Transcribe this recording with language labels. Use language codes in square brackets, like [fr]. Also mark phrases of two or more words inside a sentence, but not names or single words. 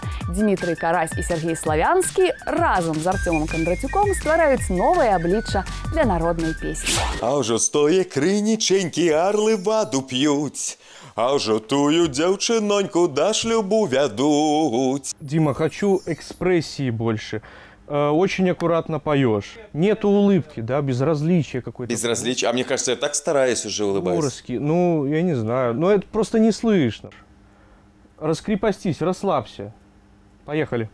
[be] Дмітрый Карась і Сергей Славянскі разам з Артёмам Кондратюком ствараюць новае аблічча для народнай песні. А ўжо стое крыніченькі арлы ваду п'юць, а ўжо тую дзяўчыноньку да шлюбу вядуць. [ru] Дима, хочу экспрессии больше. Очень аккуратно поешь. Нету улыбки, да, безразличия какой-то. Безразличие? А мне кажется, я так стараюсь уже улыбаюсь. Урски. Ну, я не знаю. Но это просто не слышно. Раскрепостись, расслабься. Поехали.